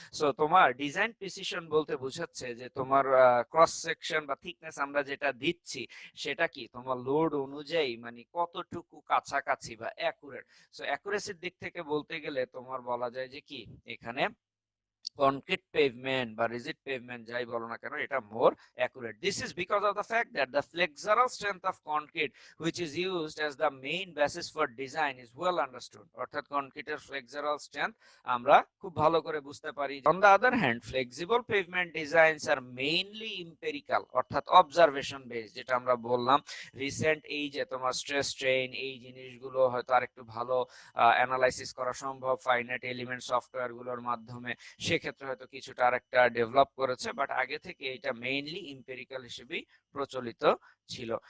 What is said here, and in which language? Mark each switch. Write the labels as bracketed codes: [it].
[bn] So তোমার design precision বলতে বোঝাচ্ছে যে তোমার ক্রস সেকশন বা থিকনেস আমরা যেটা দিচ্ছি সেটা কি তোমার লোড অনুযায়ী মানে কতটুকু কাছাকাছি বা অ্যাকুরেট। সো অ্যাকুরেসির দিক থেকে বলতে গেলে তোমার বলা যায় যে কি এখানে concrete pavement বা rigid pavement যাই বলো না কেন এটা [en] more accurate. This is because of the fact that the flexural strength of concrete which is used as the main basis for design is well understood. [bn] অর্থাৎ কনক্রিটের flexural strength আমরা খুব ভালো করে বুঝতে পারি। [en] On the other hand, flexible pavement designs are mainly empirical, [bn] অর্থাৎ observation based, যেটা আমরা বললাম রিসেন্ট এই যে তোমার স্ট্রেস স্ট্রেইন এই জিনিসগুলো হয়তো আরেকটু ভালো অ্যানালাইসিস করা সম্ভব ফাইনাইট এলিমেন্ট সফটওয়্যার গুলোর মাধ্যমে, সেক্ষেত্রে হয়তো কিছুটা আরেকটা ডেভেলপ করেছে, বাট আগে থেকে এটা মেইনলি এম্পিরিক্যাল হিসেবেই প্রচলিত ছিল।